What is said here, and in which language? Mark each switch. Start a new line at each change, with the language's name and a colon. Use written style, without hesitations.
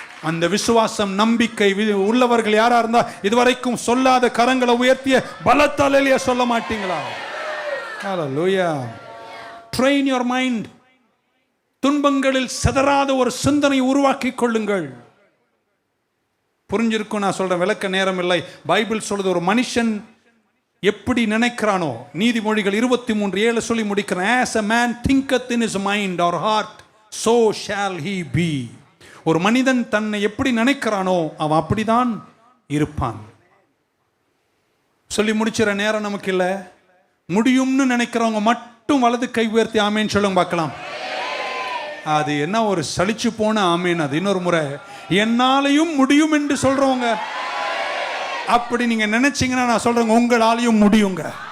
Tamil: அந்த விசுவாசம் நம்பிக்கை உள்ளவர்கள் யாரா இருந்தா இதுவரைக்கும் சொல்லாத கரங்களை உயர்த்திய பலத்தாலேயே சொல்ல மாட்டீங்களா? ஹல்லேலூயா.
English: Train your mind.
Tamil: துன்பங்களில் சிதறாத ஒரு சிந்தனை உருவாக்கி கொள்ளுங்கள். புரிஞ்சிருக்கும் நான் சொல்றேன், விளக்க நேரம் இல்லை. பைபிள் சொல்றது, ஒரு மனுஷன் எப்படி நினைக்கிறானோ, நீதிமொழிகள் 23:7 சொல்லி முடிக்கிறேன்.
English: As a man thinketh in his mind or heart, so shall he be.
Tamil: ஒரு மனிதன் தன்னை எப்படி நினைக்கிறானோ அவன் அப்படிதான் இருப்பான். சொல்லி முடிச்சிட நேரம் நமக்கு இல்லை. முடியும்னு நினைக்கிறவங்க மட்டும் வலது கை உயர்த்தி ஆமேன்னு சொல்லுங்க பார்க்கலாம். அது என்ன ஒரு சலிச்சு போன ஆமேன். அது இன்னொரு முறை, என்னாலையும் முடியும் என்று சொல்றவங்க, அப்படி நீங்க நினைச்சீங்கன்னா நான் சொல்றேங்க, உங்களாலையும் முடியுங்க.